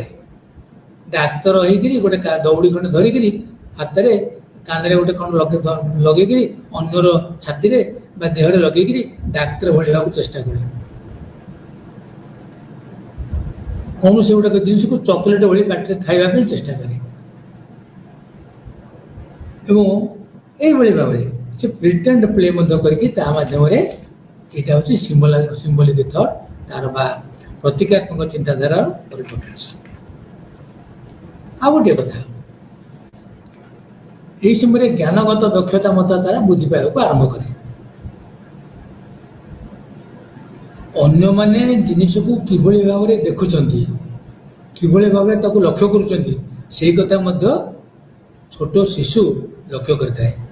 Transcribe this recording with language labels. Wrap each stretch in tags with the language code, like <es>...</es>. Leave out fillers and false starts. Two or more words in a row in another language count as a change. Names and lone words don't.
<or>ଡାକ୍ତର ହେଇକିରି ଗୋଟେ ଦଉଡ଼ି ଖଣ୍ଡେ ଧରିକିରି ହାତରେ କାନରେ ଗୋଟେ ଖଣ୍ଡ ଲଗେଇକିରି ଅନ୍ୟର ଛାତିରେ ବା ଦେହରେ ଲଗେଇକିରି ଡାକ୍ତର ଭଳି ହେବାକୁ ଚେଷ୍ଟା କରେ। କୌଣସି ଗୋଟେ ଜିନିଷକୁ ଚକୋଲେଟ୍ ଭଳି ପାଟିରେ ଖାଇବା ପାଇଁ ଚେଷ୍ଟା କରେ। ଏବଂ ଏଇଭଳି ଭାବରେ ସେ ପ୍ରିଟେଣ୍ଡ ପ୍ଲେ ମଧ୍ୟ କରିକି ତା ମାଧ୍ୟମରେ</or> <bn>এটা হচ্ছে সিম্বলিক থট, তার বা প্রতীকাত্মক চিন্তাধারার পরিপ্রকাশ।</bn> <or>ଆଉ ଗୋଟିଏ କଥା, ଏହି ସମୟରେ ଜ୍ଞାନଗତ ଦକ୍ଷତା ମଧ୍ୟ ତାରା ବୃଦ୍ଧି ପାଇବାକୁ ଆରମ୍ଭ କରେ। ଅନ୍ୟମାନେ ଜିନିଷକୁ କିଭଳି ଭାବରେ ଦେଖୁଛନ୍ତି, କିଭଳି ଭାବରେ ତାକୁ ଲକ୍ଷ୍ୟ କରୁଛନ୍ତି, ସେଇ କଥା ମଧ୍ୟ ଛୋଟ ଶିଶୁ ଲକ୍ଷ୍ୟ କରିଥାଏ।</or>